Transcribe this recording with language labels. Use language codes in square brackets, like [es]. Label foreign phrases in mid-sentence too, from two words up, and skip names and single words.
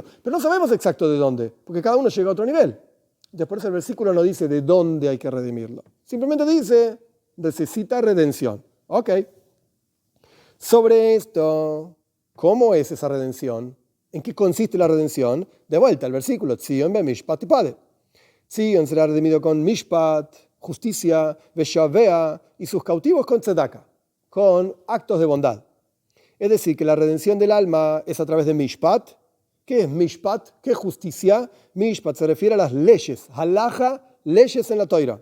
[es] Pero no sabemos exacto de dónde, porque cada uno llega a otro nivel. Después el versículo no dice de dónde hay que redimirlo. Simplemente dice, necesita redención. Ok. Sobre esto, ¿cómo es esa redención? ¿En qué consiste la redención? De vuelta al versículo, [he] ציון במשפט תפדה. [es] Tzion será redimido con mishpat, justicia, veshavea, y sus cautivos con tzedaka, con actos de bondad. Es decir, que la redención del alma es a través de mishpat. ¿Qué es mishpat? ¿Qué es justicia? Mishpat se refiere a las leyes, halaja, leyes en la Toira.